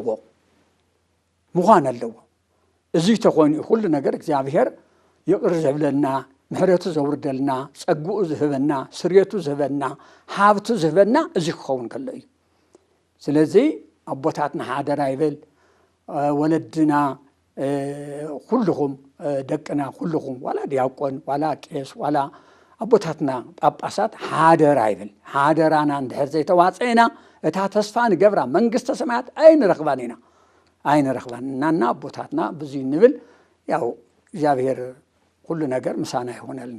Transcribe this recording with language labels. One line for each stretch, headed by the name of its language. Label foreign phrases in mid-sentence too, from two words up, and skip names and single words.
Tigrinya: ኣለዎ እዚ ተኾይኑ ሁሉ ነገር እግዚአብሔር ይቅር ዘብለና ምህረቱ ዘውርደልና ጸጉኡ ዝህበና ስርየቱ ዝህበና ሃብቱ ዝህበና እዚ ክኸውን ከሎ እዩ ስለዚህ አቦታትና ሓደራ ይብል ወለድና ሁሉኹም ደቅና ኩልኩም ዋላ ዲያቆን ዋላ ቄስ ዋላ አቦታትና ጳጳሳት ሓደራ ይብል ሓደራና እንድሕር ዘይተዋፅአና እታ ተስፋ ንገብራ መንግስተ ሰማያት ኣይንረኽባን ኢና ኣይንረኽባን እናና አቦታትና ብዙይ ንብል ያው እግዚአብሔር ሁሉ ነገር ምሳና ይሆነልና